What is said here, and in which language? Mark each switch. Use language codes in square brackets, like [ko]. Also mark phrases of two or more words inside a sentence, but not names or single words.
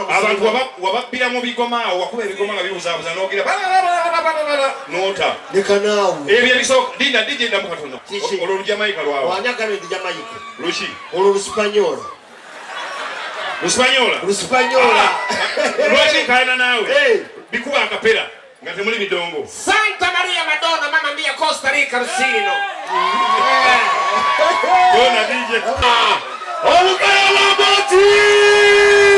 [lg] abantu wababbira mu bigoma awo wakuba ebigoma nga bibuzaabuza n'ogira noota. Leka naawe. Ebyo ebisooka linda DJ ndamu katono. Olwo Olujamayika lwawe. Wanyagala Olujamayika. Luki? Olwo Luspanyola. Luspanyola? Luspanyola. Lwaki nkaayana naawe? bikuba akapera nga temuli bidongo. [it] Santa Maria Madonna Mamma Mia Costa Rica Rusino. [lg] Bona DJ. Omugala Amooti.